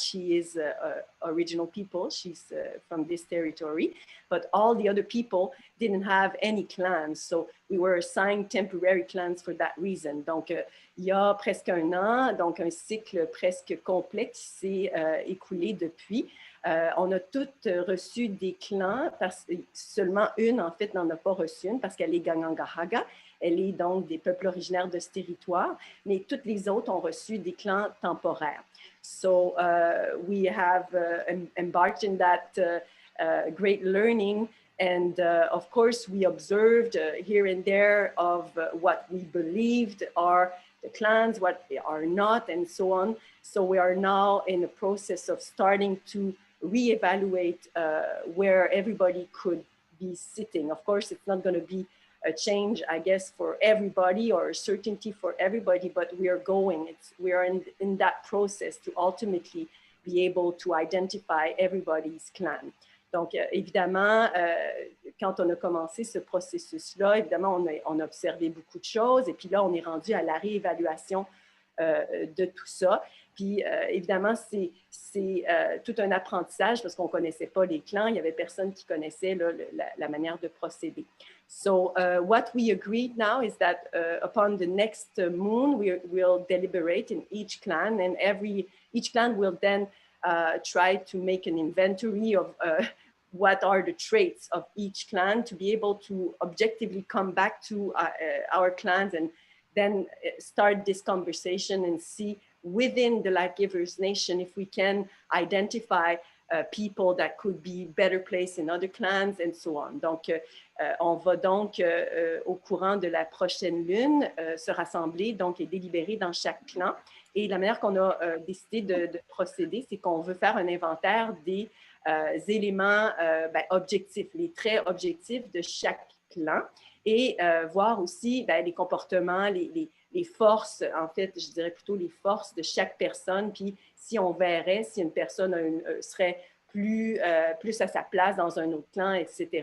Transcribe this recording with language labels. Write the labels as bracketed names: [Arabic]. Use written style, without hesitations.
[English] She is original people. She's from this territory. But all the other people didn't have any clans. So we were assigned temporary clans for that reason. [French] Donc, il y a presque un an, donc un cycle presque complet qui s'est écoulé depuis. On a toutes reçu des clans, seulement une, en fait, n'en a pas reçu une parce qu'elle est Gangangahaga. Elle est donc des peuples originaires de ce territoire, mais toutes les autres ont reçu des clans temporaires. [English] So we have embarked in that great learning, and of course we observed here and there of what we believed are the clans, what they are not, and so on. So we are now in the process of starting to reevaluate where everybody could be sitting. Of course, it's not going to be a change, I guess, for everybody or a certainty for everybody, but we are in that process to ultimately be able to identify everybody's clan. [French] Donc, évidemment, quand on a commencé ce processus-là, évidemment, on a observé beaucoup de choses et puis là, on est rendu à la réévaluation de tout ça. Puis, évidemment, c'est tout un apprentissage parce qu'on ne connaissait pas les clans. Il n'y avait personne qui connaissait là, la manière de procéder. [English] So, what we agreed now is that upon the next moon, we'll deliberate in each clan, and each clan will then try to make an inventory of what are the traits of each clan to be able to objectively come back to our clans and then start this conversation and see within the Life Givers Nation if we can identify people that could be better placed in other clans and so on. [French] Donc, on va donc au courant de la prochaine lune se rassembler donc et délibérer dans chaque clan. Et la manière qu'on a décidé de procéder, c'est qu'on veut faire un inventaire des éléments objectifs, les traits objectifs de chaque clan et voir aussi les comportements, les forces, en fait, je dirais plutôt les forces de chaque personne, puis si on verrait si une personne serait plus à sa place dans un autre clan, etc.